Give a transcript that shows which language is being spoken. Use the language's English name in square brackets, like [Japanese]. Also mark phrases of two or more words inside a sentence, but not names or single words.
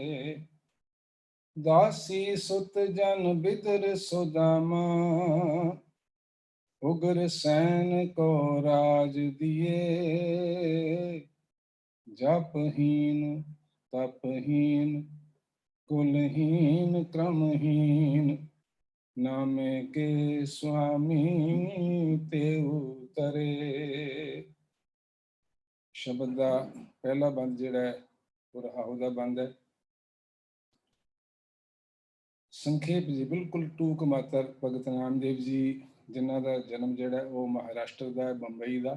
[Hindi] दासी सुत जन बिदर सुदामा, उग्र सैन को राज दिए। जपहीन तपहीन कुलहीन क्रमहीन, नामे के स्वामी तेऊ तरे। [Punjabi] ਸ਼ਬਦ ਦਾ ਪਹਿਲਾ ਬੰਦ ਜਿਹੜਾ ਹੈ ਉਹ ਰਹਾਉ ਦਾ ਬੰਦ ਹੈ। ਸੰਖੇਪ ਜੀ, ਬਿਲਕੁਲ ਟੂਕ ਮਾਤਰ। ਭਗਤ ਨਾਮਦੇਵ ਜੀ ਜਿਨ੍ਹਾਂ ਦਾ ਜਨਮ ਜਿਹੜਾ ਉਹ ਮਹਾਰਾਸ਼ਟਰ ਦਾ ਹੈ, ਬੰਬਈ ਦਾ।